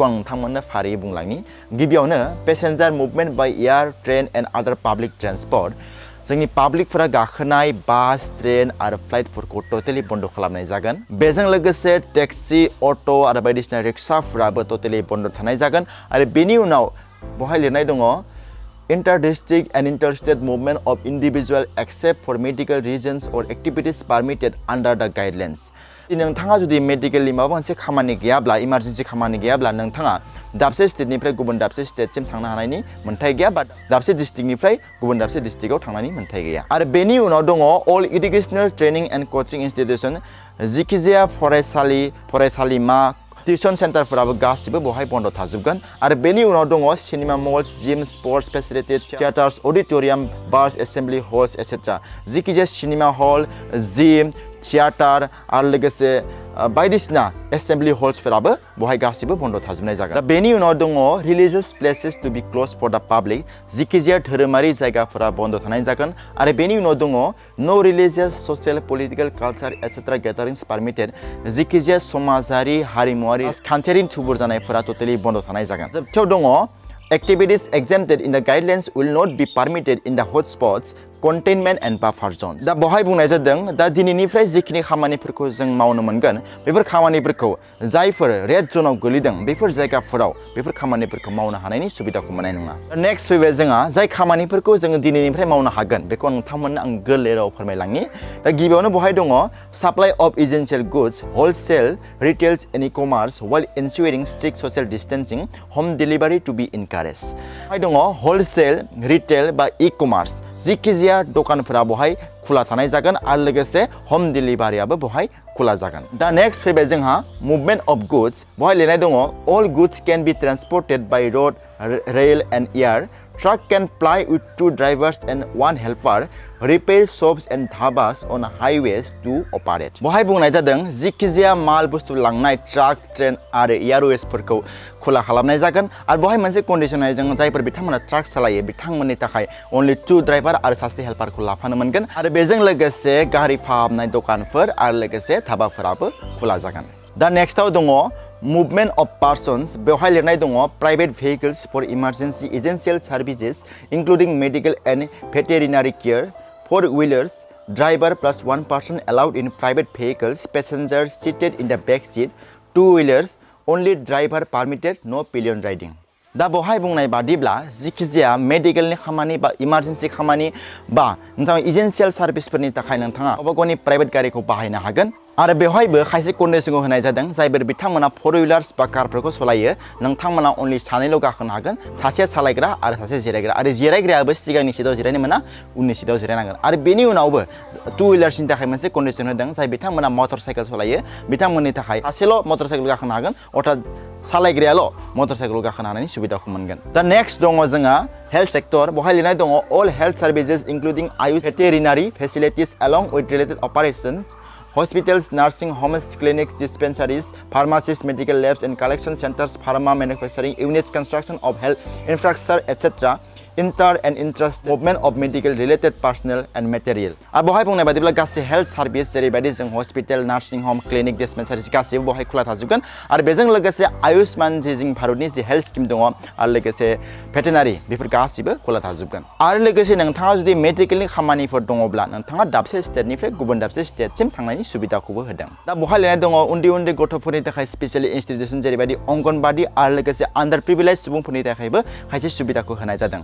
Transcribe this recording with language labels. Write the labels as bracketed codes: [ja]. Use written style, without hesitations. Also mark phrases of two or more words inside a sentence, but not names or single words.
[brx] आं नोंथांमोननो फारियै बुंलांनि गिबियावनो [en] passenger movement by air train and other public transport [brx] जोंनि पाब्लिकफोरा गाखोनाय बास ट्रेन आरो फ्लाइटफोरखौ टटेलि बन्द खालामनाय जागोन बेजों लोगोसे टेक्सि अट' आरो बायदिसिना रिक्साफोराबो टटेलि बन्द थानाय जागोन आरो बेनि उनाव बहाय लिरनाय दङ [en] inter-district and interstate movement of individual except for medical reasons or activities permitted under the guidelines [brx] नोंथाङा जुदि मेडिकेलनि माबा मोनसे खामानि गैयाब्ला इमारजेन्सि खामानि गैयाब्ला नोंथाङा दाबसे स्टेटनिफ्राय गुबुन दाबसे स्टेटसिम थांनो हानायनि मोन्थाय गैया बा दाबसे डिस्ट्रिक्टनिफ्राय गुबुन दाबसे डिस्ट्रिक्टआव थांनायनि मोन्थाय गैया आरो बेनि उनाव दङ [en] all educational training and coaching institution [brx] जिखिजाया फरायसालिमा टिउसन सेन्टारफोराबो गासिबो बहाय बन्द थाजोबगोन आरो बेनि उनाव दङ [en] cinema malls gym sports facility theatres auditorium bars assembly halls etcetera [brx] जिखिजाया [en] cinema hall gym theatre [brx] आरो लोगोसे बायदिसिना एसेम्बलि हल्सफोराबो बहाय गासिबो बन्द थाजोबनाय जागोन दा बेनि उनाव दङ [en] religious places to be close for the public [brx] जिखिजाया धोरोमारि जायगाफोरा बन्द थानाय जागोन आरो बेनि उनाव दङ [en] no religious social political culture etcetera gatherings permitted [brx] जिखिजाया समाजारि हारिमुवारि राजखान्थियारि थुबुर जानायफोरा टटेलि बन्द थानाय जागोन जोबथियाव दङ [en] activities exempted in the guidelines will not be permitted in the hotspots containment and buffer zones [brx] दा बहाय बुंनाय जादों दा दिनैनिफ्राय जिखिनि खामानिफोरखौ जों मावनो मोनगोन बेफोर खामानिफोरखौ जायफोर रेड जोनाव गोलैदों बेफोर जायगाफोराव बेफोर खामानिफोरखौ मावनो हानायनि सुबिदाखौ मोननाय नङा नेक्स्ट फैबाय जोंहा जाय खामानिफोरखौ जों दिनैनिफ्राय मावनो हागोन बेखौ नोंथांमोननो आं गोरलै राव फोरमायलांनि दा गिबियावनो बहाय दङ [en] supply of essential goods wholesale retails and e-commerce while ensuring strict social distancing home delivery to be encouraged [brx] बहाय दङ [en] wholesale retail [brx] बा इ-कमार्स जिखिजाया दखानफोरा बहाय खुला थानाय जागोन आरो लोगोसे होम डिलिभारियाबो बहाय खुला जागोन दा नेक्स्ट फैबाय जोंहा [en] movement of goods [brx] बहाय लिरनाय दङ [en] all goods can be transported by road rail and air truck can ply with 2 drivers and 1 helper repair shops and dhabas on highways to operate [brx] बहाय बुंनाय जादों जिखिजाया माल बुस्थु लांनाय ट्राक ट्रेन आरो एयारवेजफोरखौ खुला खालामनाय जागोन आरो बहाय मोनसे कन्डिसन होनाय जों जायफोर बिथांमोना ट्राक सालायो बिथांमोननि थाखाय only 2 ड्राइभार आरो सासे हेल्पारखौ लाफानो मोनगोन आरो बेजों लोगोसे गारि फाहामनाय दखानफोर आरो लोगोसे धाबाफोराबो खुला जागोन दा नेक्स्टआव दङ [en] movement of persons [brx] बेवहाय लिरनाय दङ [en] private vehicles for emergency essential services including medical and veterinary care 4-wheelers driver plus 1 person allowed in private vehicles passengers seated in the back seat 2-wheelers only driver permitted no pillion riding [brx] दा बहाय बुंनाय बादिब्ला जिखिजाया मेडिकेलनि खामानि बा इमारजेन्सि खामानि बा नोंथाङा एसेन्शियेल सार्भिसफोरनि थाखाय नोंथाङा गावबा गावनि प्राइभेट गारिखौ बाहायनो हागोन आरो बेवहायबो खायसे कन्डिसनखौ होनाय जादों जायफोर बिथांमोना 4-wheelers बा कारफोरखौ सालायो नोंथांमोना अनलि सानैल' गाखोनो हागोन सासे सालायग्रा आरो सासे जिरायग्रा आरो जिरायग्रायाबो सिगांनि सिटआव जिरायनो मोना उननि सिटआव जिरायनांगोन आरो बेनि उनावबो 2-wheelersनि थाखाय मोनसे कन्डिसन होदों जाय बिथांमोना मटर साइकेल सालायो बिथांमोननि थाखाय सासेल' मटर साइकेल गाखोनो हागोन अर्थात सालायग्रायाल' मटर साइकेल गाखोनो हानायनि सुबिदाखौ मोनगोन दा नेक्स्ट दङ जोंहा [en] health sector [brx] बहाय लिरनाय दङ [en] all health services including AYUSH veterinary facilities along with related operations hospitals nursing homes clinics dispensaries pharmacies medical labs and collection centers pharma manufacturing units construction of health infrastructure etc inter and interest movement of medical related personnel and material [brx] आरो बहाय बुंनाय बादिब्ला गासै हेल्थ सार्भिस जेरैबायदि जों [en] hospital nursing home clinic dispensaries [brx] गासैबो बहाय खुला थाजोबगोन आरो बेजों लोगोसे आयुष्मान जे जों भारतनि जे [en] health scheme [brx] दङ आरो लोगोसे भेटेनारि बेफोर गासैबो खुला थाजोबगोन आरो लोगोसे नोंथाङा जुदि मेडिकेलनि खामानिफोर दङब्ला नोंथाङा दाबसे स्टेटनिफ्राय गुबुन दाबसे स्टेटसिम थांनायनि सुबिदाखौबो होदों दा बहाय लिरनाय दङ उन्दै गथ'फोरनि थाखाय [en] special institution [brx] जेरैबायदि अंगनबादि आरो लोगोसे [en] under privilege [brx] सुबुंफोरनि थाखायबो खायसे सुबिदाखौ होनाय जादों